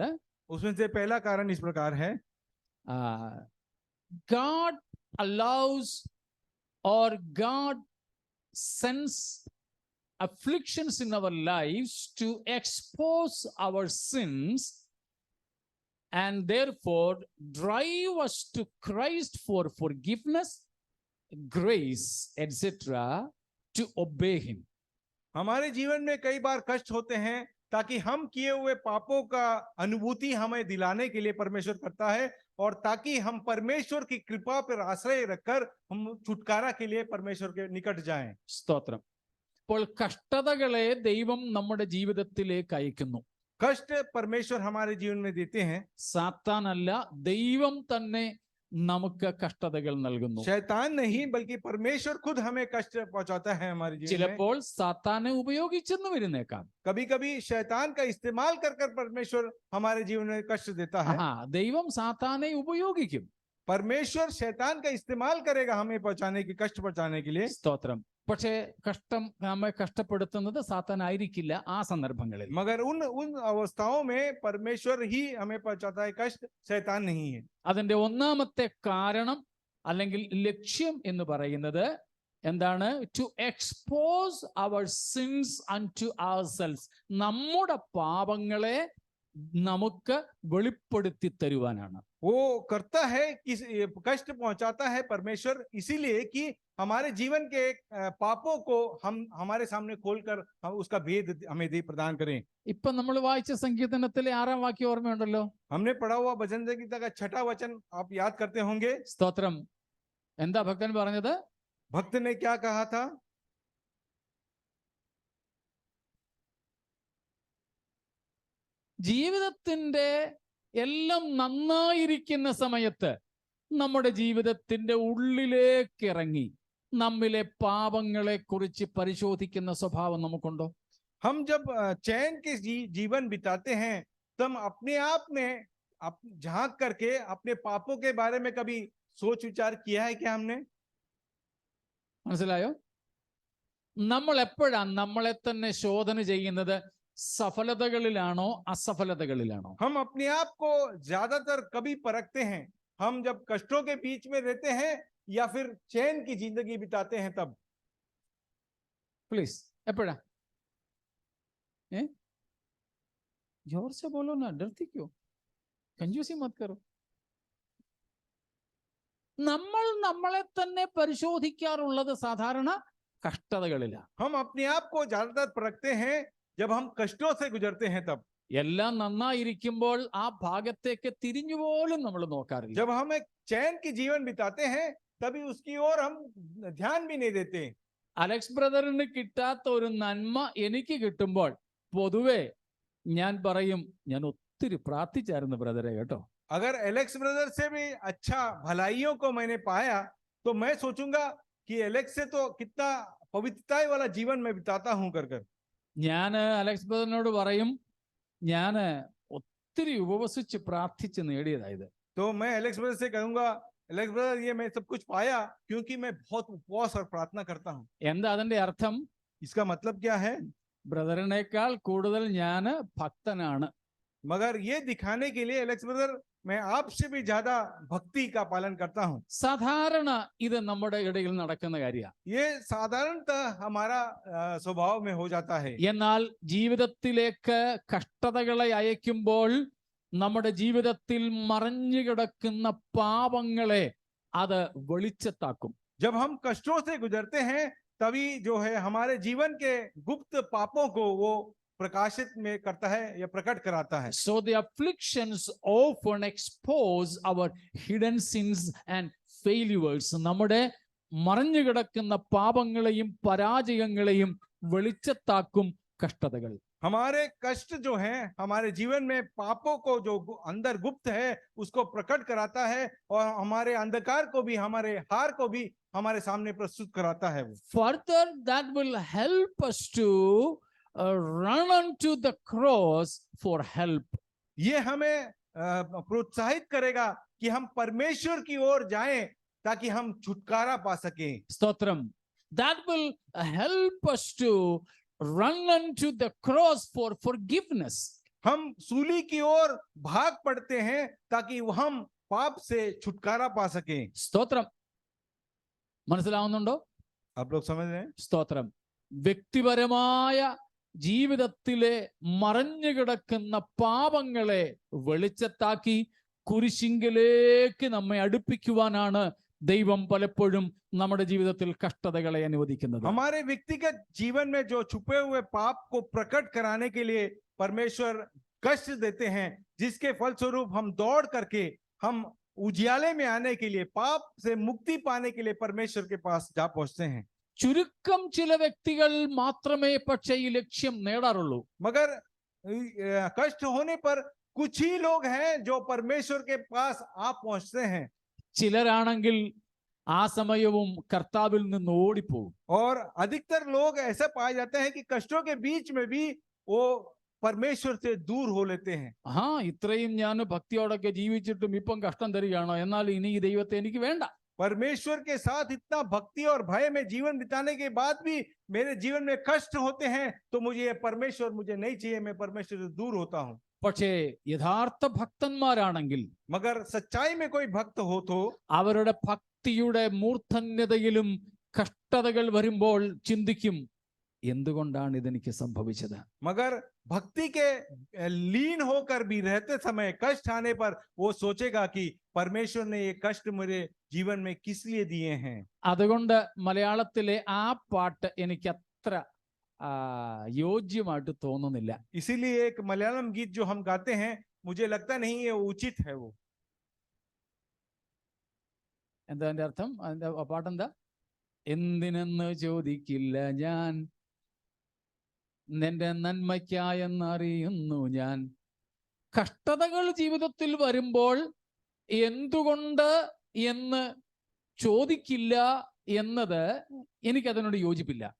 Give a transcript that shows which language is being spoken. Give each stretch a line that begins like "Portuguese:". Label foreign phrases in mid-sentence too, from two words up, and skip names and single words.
Hindi: उसमें से पहला कारण इस प्रकार है.
English: God allows or God sends afflictions in our lives to expose our sins and therefore drive us to Christ for forgiveness, grace, etc. to obey him.
Hindi: हमारे जीवन में कई बार कष्ट होते हैं ताकि हम किए हुए पापों का अनुभूति हमें दिलाने के लिए परमेश्वर करता है और ताकि हम परमेश्वर की कृपा पर आश्रय रखकर हम छुटकारा के लिए परमेश्वर के निकट जाएं.
Malayalam: സ്തോത്രം. അപ്പോൾ കഷ്ടതകളെ ദൈവം നമ്മുടെ ജീവിതത്തിലേക്ക് അയക്കുന്നു.
Hindi: कष्ट परमेश्वर हमारे जीवन में देते हैं.
Malayalam: സാത്താനല്ല, ദൈവം തന്നെ നമുക്ക് കഷ്ടതകൾ നൽകുന്നു.
Hindi: शैतान नहीं बल्कि परमेश्वर खुद हमें कष्ट पहुंचाता है हमारे जीवन में.
Malayalam: ചിലപ്പോൾ സാത്താനെ ഉപയോഗിച്ചെന്ന് വരുന്നേക്കാം.
Hindi: कभी-कभी शैतान का इस्तेमाल कर परमेश्वर हमारे जीवन में कष्ट देता है.
Malayalam: ദൈവം സാത്താനെ ഉപയോഗിക്കും.
Hindi: परमेश्वर शैतान का इस्तेमाल करेगा हमें पहुंचाने की कष्ट पहुंचाने के लिए.
Malayalam: സ്തോത്രം. പക്ഷേ നമ്മെ കഷ്ടപ്പെടുത്തുന്നത് സാത്താനായിരിക്കില്ല ആ സന്ദർഭങ്ങളിൽ.
Hindi: मगर उन अवस्थाओं में परमेश्वर ही हमें पहुंचाता है कष्ट, शैतान नहीं है.
Malayalam: അതിന്റെ ഒന്നാമത്തെ കാരണം അല്ലെങ്കിൽ ലക്ഷ്യം എന്ന് പറയുന്നത് എന്താണ്?
English: to expose our sins unto ourselves.
Malayalam: നമ്മുടെ പാപങ്ങളെ നമുക്ക് വെളിപ്പെടുത്തി തരുവാനാണ്.
Hindi: वो करता है कि कष्ट पहुंचाता है परमेश्वर इसीलिए कि हमारे जीवन के पापों को हम हमारे सामने खोलकर हम उसका भेद हमें दे प्रदान करें.
Malayalam: ഇപ്പൊ നമ്മൾ വായിച്ച സങ്കീർത്തനത്തിലെ 6-ാം വാക്യം ഓർമ്മയുണ്ടല്ലോ?
Hindi: हमने पढ़ा हुआ भजन संगीता का 6वां वचन आप याद करते होंगे.
Malayalam: സ്തോത്രം. എന്താ ഭക്തൻ പറഞ്ഞത്?
Hindi: भक्त ने क्या कहा था?
Malayalam: ജീവിതത്തിന്റെ എല്ലാം നന്നായിരിക്കുന്ന സമയത്ത് നമ്മുടെ ജീവിതത്തിന്റെ ഉള്ളിലേക്ക് ഇറങ്ങി നമ്മിലെ പാപങ്ങളെ കുറിച്ച് പരിശോധിക്കുന്ന സ്വഭാവം നമുക്കുണ്ടോ?
Hindi: हम जब चैन के जीवन बिताते हैं तब अपने आप में झांक करके अपने पापों के बारे में कभी सोच विचार किया है क्या हमने?
Malayalam: മനസ്സിലായോ? നമ്മൾ എപ്പോഴാണ് നമ്മളെ തന്നെ ശോധന ചെയ്യുന്നത്? സഫലതകളിലാണോ അസഫലതകളിലാണോ?
Hindi: हम अपने आप को ज्यादातर कभी परखते हैं? हम जब कष्टों के बीच में रहते हैं या फिर चैन की जिंदगी बिताते हैं तब? प्लीज एपड़ा जोर से बोलो ना, डरती क्यों? कंजूसी मत करो.
Malayalam: നമ്മൾ നമ്മളെ തന്നെ പരിശോധിക്കാറുള്ളത് സാധാരണ കഷ്ടതകളിലാണ്.
Hindi: हम अपने आप को ज्यादातर परखते हैं जब हम कष्टों से गुजरते हैं तब.
Malayalam: എല്ലാം നന്നായിരിക്കുമ്പോൾ ആ ഭാഗത്തേക്ക് തിരിഞ്ഞു പോലും നമ്മൾ നോക്കാറില്ല.
Hindi: जब हम एक चैन की जीवन बिताते हैं तभी उसकी ओर हम ध्यान भी नहीं देते.
Malayalam: അലക്സ് ബ്രദറിന് കിട്ടാത്ത ഒരു നന്മ എനിക്ക് കിട്ടുമ്പോൾ പൊതുവെ ഞാൻ പറയും, ഞാൻ ഒത്തിരി പ്രാർത്ഥിച്ചായിരുന്നു ബ്രദറെ കേട്ടോ.
Hindi: अगर एलेक्स ब्रदर से भी अच्छा भलाइयों को मैंने पाया तो मैं सोचूंगा कि एलेक्स से तो कितना पवित्रता वाला जीवन मैं बिताता हूं कर कर.
Malayalam: ഞാൻ അലക്സ് ബ്രദറിനോട് പറയും, ഞാൻ ഒത്തിരി ഉപവസിച്ച് പ്രാർത്ഥിച്ച് നേടിയതായത്.
Hindi: तो मैं एलेक्स ब्रदर से कहूंगा, एलेक्स ब्रदर ये मैं सब कुछ पाया क्योंकि मैं बहुत उपवास और प्रार्थना करता हूं.
Malayalam: എന്താ അതിന്റെ അർത്ഥം?
Hindi: इसका मतलब क्या है?
Malayalam: ബ്രദറിനേക്കാൾ കൂടുതൽ ഞാൻ ഭക്തനാണ്.
Hindi: मगर ये दिखाने के लिए एलेक्स ब्रदर मैं आपसे भी ज्यादा भक्ति का पालन करता हूं.
Malayalam: സാധാരണ ഇത് നമ്മുടെ ഇടയിൽ നടക്കുന്ന കാര്യമാണ്.
Hindi: ये साधारणतः हमारा स्वभाव में हो जाता है.
Malayalam: എന്നാൽ ജീവിതത്തിലേക്ക് കഷ്ടതകളെ അയക്കുമ്പോൾ നമ്മുടെ ജീവിതത്തിൽ മറഞ്ഞു കിടക്കുന്ന പാപങ്ങളെ അത് വെളിച്ചത്താക്കും.
Hindi: जब हम कष्टों से गुजरते हैं तभी जो है हमारे जीवन के गुप्त पापों को वो प्रकाशित में करता है या प्रकट कराता है.
English: So the afflictions often expose our hidden sins and failures.
Malayalam: നമ്മുടെ മറഞ്ഞു കിടക്കുന്ന പാപങ്ങളെയും പരാജയങ്ങളെയും വെളിച്ചത്താക്കും കഷ്ടതകൾ.
Hindi: हमारे कष्ट जो हैं हमारे जीवन में पापों को जो अंदर गुप्त है उसको प्रकट कराता है और हमारे अंधकार को भी, हमारे हार को भी हमारे सामने प्रस्तुत कराता है.
English: Further, that will help us to run onto the cross for help.
Hindi: ये हमें प्रोत्साहित करेगा कि हम परमेश्वर की ओर जाएं ताकि हम छुटकारा पा सकें. स्तोत्रम.
English: That will help us to run onto the cross for forgiveness.
Hindi: हम सूली की ओर भाग पड़ते हैं ताकि हम पाप से छुटकारा पा सकें.
Malayalam: സ്തോത്രം. മനസ്സിലാവുന്നുണ്ടോ?
Hindi: आप लोग समझ रहे हैं?
Malayalam: സ്തോത്രം. വ്യക്തിപരമായ ജീവിതത്തിലെ മറഞ്ഞു കിടക്കുന്ന പാപങ്ങളെ വെളിച്ചത്താക്കി കുരിശിങ്കിലേക്ക് നമ്മെ അടുപ്പിക്കുവാനാണ് ദൈവം പലപ്പോഴും നമ്മുടെ ജീവിതത്തിൽ കഷ്ടതകളെ അനുവദിക്കുന്നത്.
Hindi: हमारे व्यक्तिगत जीवन में जो छुपे हुए पाप को प्रकट कराने के लिए परमेश्वर कष्ट देते हैं, जिसके फलस्वरूप हम दौड़ करके हम उजियाले में आने के लिए, पाप से मुक्ति पाने के लिए परमेश्वर के पास जा पहुंचते हैं.
Malayalam: ചുരുക്കം ചില വ്യക്തികൾ മാത്രമേ പക്ഷേ ഈ ലക്ഷ്യം നേടാറുള്ളൂ.
Hindi: मगर कष्ट होने पर कुछ ही लोग हैं जो परमेश्वर के पास आ पहुंचते हैं.
Malayalam: ചിലരാണെങ്കിൽ ആ സമയവും കർത്താവിൽ നിന്ന് ഓടിപ്പോകും.
Hindi: और अधिकतर लोग ऐसा पाए जाते हैं कि कष्टों के बीच में भी वो परमेश्वर से दूर हो लेते हैं.
Malayalam: ഇത്രയും ഞാൻ ഭക്തിയോടൊക്കെ ജീവിച്ചിട്ടും ഇപ്പം കഷ്ടം തരികയാണോ? എന്നാൽ ഇനി ഈ ദൈവത്തെ എനിക്ക് വേണ്ട.
Hindi: परमेश्वर के साथ इतना भक्ति और भय में जीवन बिताने के बाद भी मेरे जीवन में कष्ट होते हैं तो मुझे ये परमेश्वर मुझे नहीं चाहिए, मैं परमेश्वर से दूर होता हूं.
Malayalam: പക്ഷേ യഥാർത്ഥ ഭക്തന്മാരാണെങ്കിൽ,
Hindi: मगर सच्चाई में कोई भक्त हो तो
Malayalam: അവരുടെ ഭക്തിയുടെ മൂർധന്യതയിലും കഷ്ടതകൾ വരുമ്പോൾ ചിന്തിക്കും, എന്തുകൊണ്ടാണ് ഇതെനിക്ക് സംഭവിച്ചത്?
Hindi: मगर भक्ति के लीन होकर भी रहते समय कष्ट आने पर वो सोचेगा कि परमेश्वर ने ये कष्ट मेरे जीवन में किस लिए दिए हैं।
Malayalam: അതുകൊണ്ട് മലയാളത്തിലെ ആ പാട്ട് എനിക്ക് അത്ര യോജ്യമായിട്ട് തോന്നുന്നില്ല.
Hindi: इसीलिए एक मलयालम गीत जो हम गाते हैं मुझे लगता नहीं ये उचित है। वो
Malayalam: എന്താ അതിന്റെ അർത്ഥം? അതിന്റെ പാട്ടെന്താ? എന്തിനെന്ന് ചോദിക്കില്ല ഞാൻ, നിന്റെ നന്മയ്ക്കായെന്നറിയുന്നു ഞാൻ. കഷ്ടതകൾ ജീവിതത്തിൽ വരുമ്പോൾ എന്തുകൊണ്ട് എന്ന് ചോദിക്കില്ല എന്നത് എനിക്കതിനോട് യോജിപ്പില്ല.